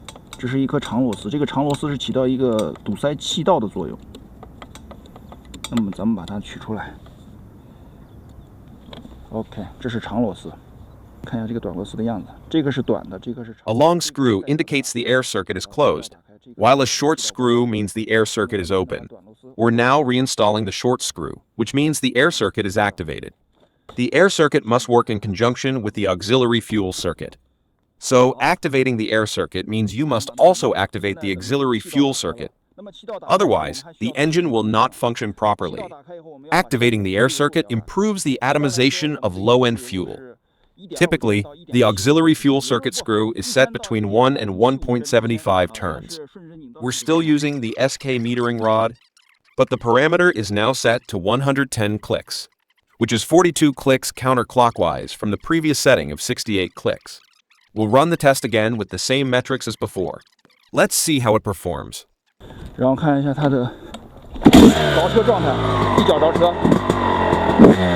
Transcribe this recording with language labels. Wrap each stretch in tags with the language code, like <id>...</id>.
<zh>这是一颗长螺丝，这个长螺丝是起到一个堵塞气道的作用。那么咱们把它取出来。 OK， 这是长螺丝。看一下这个短螺丝的样子，这个是短的，这个是长。</zh> <en>A long screw indicates the air circuit is closed, while a short screw means the air circuit is open. We're now reinstalling the short screw, which means the air circuit is activated. The air circuit must work in conjunction with the auxiliary fuel circuit. So, activating the air circuit means you must also activate the auxiliary fuel circuit. Otherwise, the engine will not function properly. Activating the air circuit improves the atomization of low-end fuel. Typically, the auxiliary fuel circuit screw is set between 1 and 1.75 turns. We're still using the SK metering rod, but the parameter is now set to 110 clicks, which is 42 clicks counterclockwise from the previous setting of 68 clicks. We'll run the test again with the same metrics as before. Let's see how it performs.</en> <zh>然后看一下它的着车状态，一脚着车。</zh>